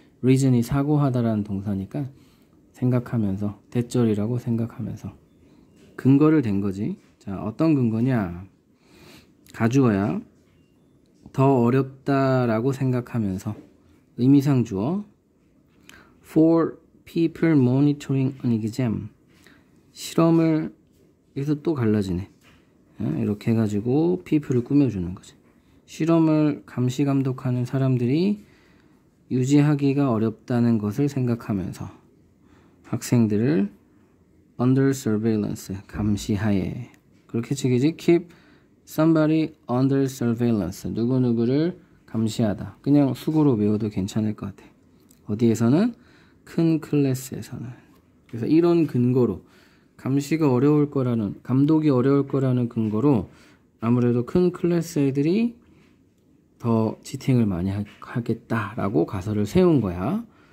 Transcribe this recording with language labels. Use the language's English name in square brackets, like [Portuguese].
[Korean] reason이 사고하다라는 동사니까 생각하면서, 대절이라고 생각하면서 근거를 댄 거지. 자, 어떤 근거냐? 가주어야. 더 어렵다라고 생각하면서, 의미상 주어. [English] For people monitoring an exam. [Korean] 실험을, 여기서 또 갈라지네. 이렇게 해가지고 people을 꾸며주는 거지. 실험을 감시 감독하는 사람들이 유지하기가 어렵다는 것을 생각하면서 학생들을 [English] under surveillance, [Korean] 감시하에. 그렇게 치기지. [English] keep somebody under surveillance. [Korean] 누구누구를 감시하다. 그냥 수고로 외워도 괜찮을 것 같아. 어디에서는? 큰 클래스에서는. 그래서 이런 근거로 감시가 어려울 거라는, 감독이 어려울 거라는 근거로 아무래도 큰 클래스 애들이 더 치팅을 많이 하겠다라고 가설을 세운 거야.